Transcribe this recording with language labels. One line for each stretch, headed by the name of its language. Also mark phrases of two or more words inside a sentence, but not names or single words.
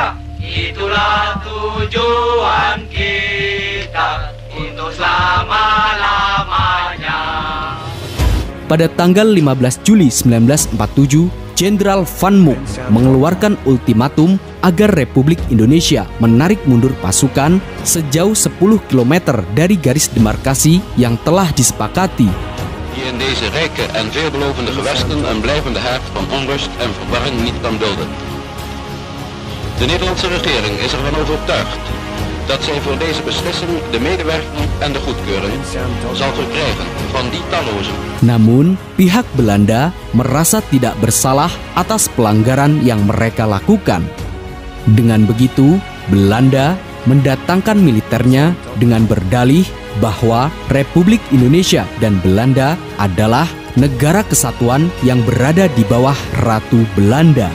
Indonesian: Itulah tujuan kita untuk selama-lamanya. pada tanggal 15 Juli 1947, Jenderal Van Mook mengeluarkan ultimatum agar Republik Indonesia menarik mundur pasukan sejauh 10 km dari garis demarkasi yang telah disepakati.
Dutch: Die in deze rijke en veelbelovende gewesten een blijvende haard van onrust en verwarring niet kan dulden. De Nederlandse regering is ervan overtuigd dat zij voor deze beslissing de medewerking en de goedkeuring zal verkrijgen van die talloze.
Indonesian: Namun, pihak Belanda merasa tidak bersalah atas pelanggaran yang mereka lakukan. Dengan begitu, Belanda mendatangkan militernya dengan berdalih bahwa Republik Indonesia dan Belanda adalah negara kesatuan yang berada di bawah Ratu Belanda.